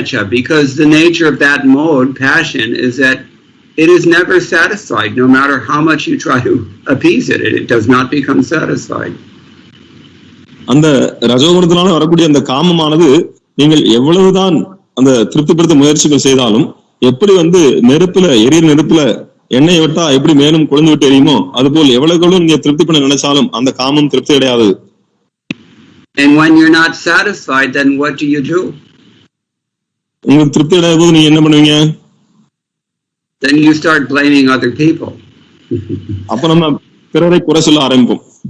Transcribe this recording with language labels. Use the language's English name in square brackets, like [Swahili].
[English] Because the nature of that mode, passion, is that it is never satisfied. No matter how much you try to appease it, it does not become satisfied. [Tamil] அந்த ரஜோகுணத்தினால வரக்கூடிய அந்த காமமானது நீங்கள் எவ்வளவுதான் அந்த திருப்திப்படுத்த முயற்சிகள் செய்தாலும் எப்படி வந்து நெருப்புல எரியிற நெருப்புல எண்ணெயை விட்டா எப்படி மேலும் கொழுந்து விட்டு எரியுமோ அதுபோல் எவ்வளவு நீங்க திருப்தி பண்ண நினைச்சாலும் அந்த காமம் திருப்தி அடையாது. [English] And when you're not satisfied, then what do you do? [Tamil] உங்களுக்கு திருப்தி அடையாத போது நீங்க என்ன பண்ணுவீங்க? [English] Then you start blaming other people. [Tamil] அப்ப நம்ம பிறரை குறை சொல்ல ஆரம்பிப்போம்.